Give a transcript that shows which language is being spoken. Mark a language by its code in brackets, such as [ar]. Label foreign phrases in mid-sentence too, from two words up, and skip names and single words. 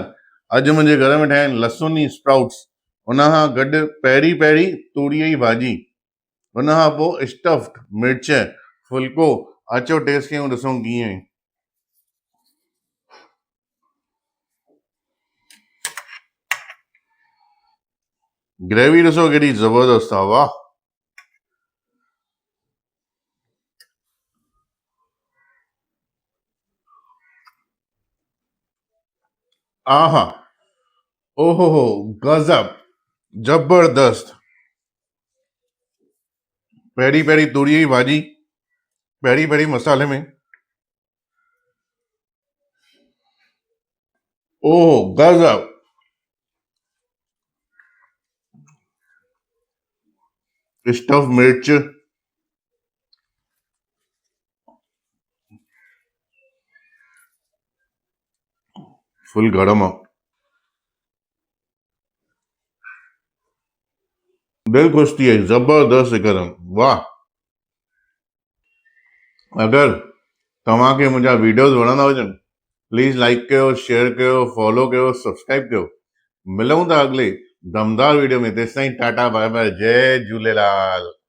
[sd] अॼु मुंहिंजे घर में ठाहिया आहिनि लहसुन जी स्प्राउट्स, उन खां गॾु पहिरीं पहिरीं तूरीअ जी भाॼी, उन खां पोइ स्टफ्ड मिर्च, फुल्को। अचो टेस्ट कयूं, ॾिसूं कीअं आहे। ग्रेवी ॾिसो केॾी ज़बरदस्त आहे, वाह। आहा, ओहो हो, गजब, जबरदस्त। पहिरीं पहिरीं तूरीअ जी भाॼी, पहिरीं पहिरीं मसाले में, ओहो गजब। स्टफ मिर्च, फुल गरम आहे, दिल ख़ुशि थी वई, ज़बरदस्त हिकदमि, वाह। अगरि तव्हांखे मुंहिंजा वीडियोज़ वणंदा हुजनि, [en] please like [sd] कयो, शेयर कयो, फॉलो कयो, सब्सक्राइब कयो। मिलूं था अगले दमदार वीडियो में। तेसिताईं [en] tata bye bye, [sd] जय झूलेलाल।